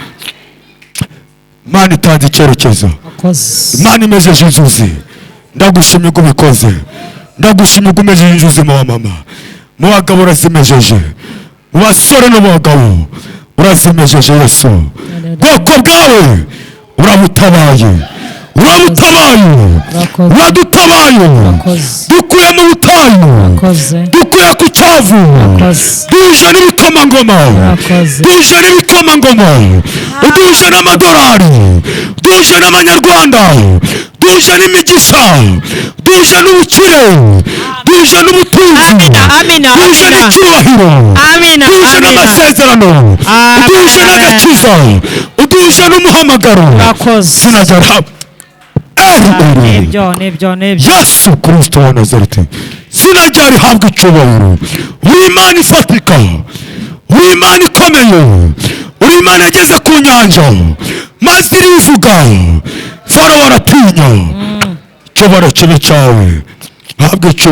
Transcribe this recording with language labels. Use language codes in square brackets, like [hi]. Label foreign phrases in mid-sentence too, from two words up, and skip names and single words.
[rw] Imana itanze icyerekezo Imana imejeje inzuzi ndagushimye ko ubikoze ndagushimye ko umejeje inzuzi mu bamama mu bagabo urazimejeje mu basore no mu bagabo urazimejeje Yesu bwoko bwawe uradutabaye dukuye mu butayu dukuye ku cyavu duje n'ibikomangoma duje n'amadolari duje n'amanyarwanda duje n'imigisha duje n'ubukire duje n'ubutunzi duje n'icyubahiro duje n'amasezerano duje n'agakiza duje n'umuhamagaro sinagara Yesu Kristo wa Nazareti izina ryawe rihabwa icyubahiro uri Imana ifatika uri Imana ikomeye uri Imana yageze ku nyanja maze irivuga Farawo aratinya icyubahiro kibe cyawe habwa